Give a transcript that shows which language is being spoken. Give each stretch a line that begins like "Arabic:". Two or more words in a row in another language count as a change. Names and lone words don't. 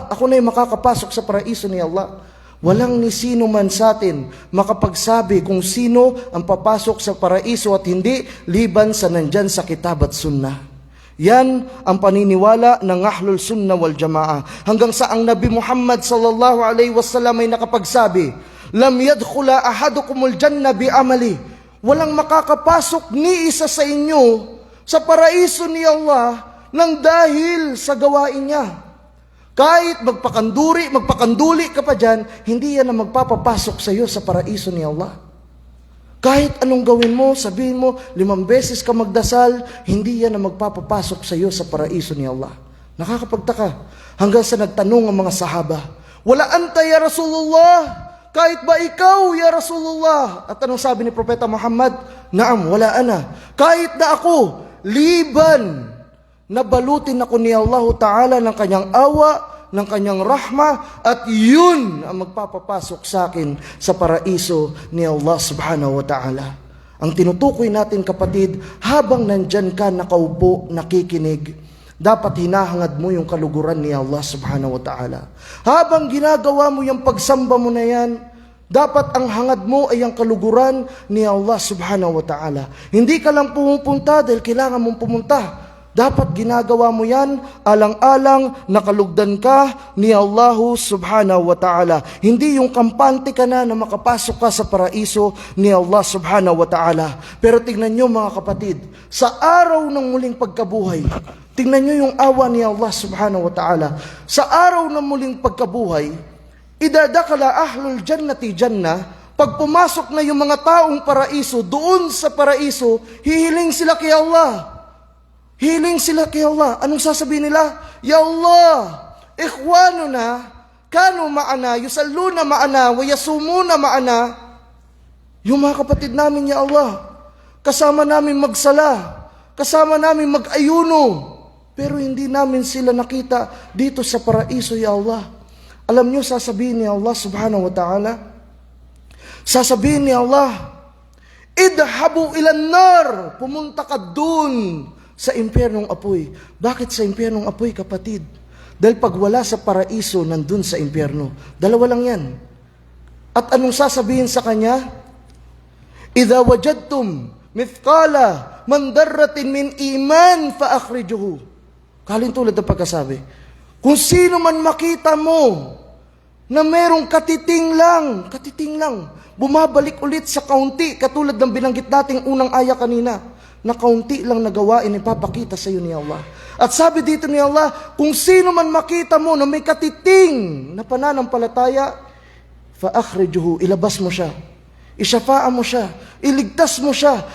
Filipino: Ako na yung makakapasok sa paraiso ni Allah. Walang ni sino man sa atin makapagsabi kung sino ang papasok sa paraiso at hindi liban sa nandyan sa kitab at sunnah. Yan ang paniniwala ng Ahlul Sunnah wal Jamaa. Hanggang sa ang Nabi Muhammad
Arabic: صلى الله عليه وسلم
Filipino: ay nakapagsabi,
Arabic: لم يدخل أحدكم الجنة بعمله.
Filipino: Walang makakapasok ni isa sa inyo sa paraiso ni Allah nang dahil sa gawain niya. Kahit magpakanduli ka pa dyan, hindi yan ang magpapapasok sa iyo sa paraiso ni Allah. Kahit anong gawin mo, sabihin mo, 5 beses ka magdasal, hindi yan ang magpapapasok sa iyo sa paraiso ni Allah. Nakakapagtaka. Hanggang sa nagtanong ang mga sahaba,
Arabic: ولا أنت يا رسول الله?
Filipino: Kahit ba ikaw,
Arabic: يا رسول الله?
Filipino: At anong sabi ni Propeta Muhammad?
Arabic: نعم، ولا أنا.
Filipino: Kahit na ako, liban, nabalutin ako ni
Arabic: الله تعالى
Filipino: ng kanyang awa, ng kanyang rahma, at yun ang magpapapasok sa akin sa paraiso ni
Arabic: الله سبحانه وتعالى.
Filipino: Ang tinutukoy natin kapatid, habang nandyan ka nakaupo, nakikinig, dapat hinahangad mo yung kaluguran ni
Arabic: الله سبحانه وتعالى.
Filipino: Habang ginagawa mo yung pagsamba mo na yan, Dapat ang hangad mo ay ang kaluguran ni
Arabic: الله سبحانه وتعالى.
Filipino: Hindi ka lang pumupunta dahil kailangan mong pumunta. Dapat ginagawa mo yan alang-alang nakalugdan ka ni
Arabic: الله سبحانه وتعالى.
Filipino: Hindi yung kampante ka na makapasok ka sa paraiso ni
Arabic: الله سبحانه وتعالى.
Filipino: Pero tingnan nyo mga kapatid, sa araw ng muling pagkabuhay, tingnan nyo yung awa ni
Arabic: الله سبحانه وتعالى.
Filipino: Sa araw ng muling pagkabuhay,
Arabic: إذا دخل أهل الجنة الجنة,
Filipino: pag pumasok na yung mga taong paraiso, doon sa paraiso, hihiling sila kay Allah. Hiling sila kay Allah. Anong sasabihin nila?
Arabic: يا الله، إخواننا، كانوا معنا، يصلون معنا، ويصومون معنا.
Filipino: Yung mga kapatid namin,
Arabic: يا الله,
Filipino: kasama namin magsala, kasama namin mag-ayuno, pero hindi namin sila nakita dito sa paraiso,
Arabic: يا الله.
Filipino: Alam nyo, sasabihin ni
Arabic: الله سبحانه وتعالى,
Filipino: sasabihin ni Allah,
Arabic: اذهبوا إلى النار,
Filipino: pumunta ka dun sa impyernong apoy. Bakit sa impyernong apoy, kapatid? Dahil pag wala sa paraiso, nandun sa impyerno. Dalawa lang yan. At anong sasabihin sa kanya?
Arabic: إذا وجدتم مثقال من ذرة من إيمان فأخرجوه.
Filipino: Kalin tulad ng pagkasabi, kung sino man makita mo na merong katiting lang, bumabalik ulit sa kaunti, katulad ng binanggit nating unang aya kanina, na kaunti lang na gawain ipapakita sa iyo ni Allah. At sabi dito ni Allah, kung sino man makita mo na may katiting na pananampalataya,
Arabic: فأخرجوه,
Filipino: ilabas mo siya, isyafaa mo siya, iligtas mo siya.